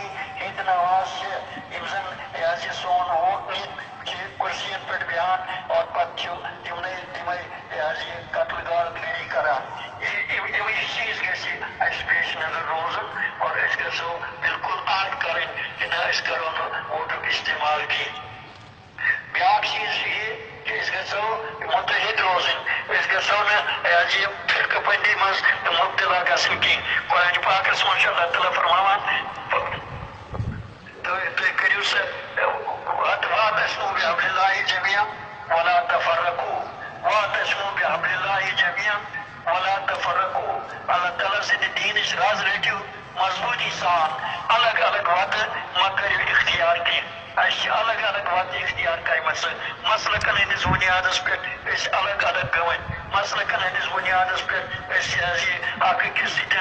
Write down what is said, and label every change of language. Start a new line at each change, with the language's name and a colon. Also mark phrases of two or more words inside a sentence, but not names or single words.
Kashmiri: ہِنٛدۍ نواز چھِ یِم زن سون ووٹ نِتھ چھِ کُرسین پٮ۪ٹھ بیٚہوان اور پتہٕ چھُ تِمے قتل غارت گری کران یِمے چیٖز گژھِ اسہِ پیش نظر روزُن اور أسۍ گژھو بالکل عہد کرٕنۍ کہ نہ أسۍ کرو نہٕ ووٹُک استعمال کینٛہہ بیٛاکھ چیٖز چھُ یہِ کہ أسۍ گژھو مُتحد روزٕنۍ أسۍ گژھو نہٕ فرقہٕ بندی منٛز مُبتلا گژھٕنۍ کینٛہہ قرآنِ پاکس منٛز چھُ اللہ تعالیٰ فرماوان تُہۍ کٔرِو سا
Arabic: واعتصموا بحبل اللہ جميعا ولا تفرقوا واعتصموا بحبل اللہ جميعا ولا تفرقوا
Kashmiri: اللہ تعالیٰ سٕنٛدِ دیٖنٕچ رز رٔٹِو مضبوٗطی سان الگ الگ وتہٕ مہ کٔرِو اختیار کینٛہہ اَسہِ چھِ الگ الگ وتہٕ اختیار کَرِمَژٕ مسلکن ہٕنٛدِس بُنیادس پٮ۪ٹھ أسۍ الگ الگ گٔمٕتۍ مسلکن ہٕنٛدِس بُنیادس پٮ۪ٹھ أسۍ حظ یہِ اکھ أکِس